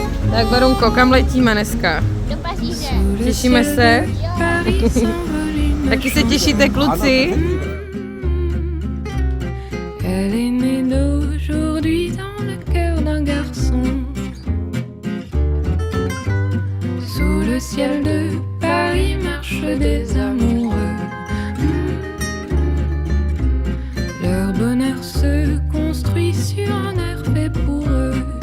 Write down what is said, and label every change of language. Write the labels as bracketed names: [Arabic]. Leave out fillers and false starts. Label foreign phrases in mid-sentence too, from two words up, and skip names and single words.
[Czech] Tak Verunko, kam letíme dneska? Do Paříže. Těšíme se? Jo. Taky se těšíte, kluci? [French] Elle est née d'aujourd'hui dans le cœur d'un garçon. Sous le ciel de Paris marchent des amoureux. Leur bonheur se construit sur un air fait pour eux.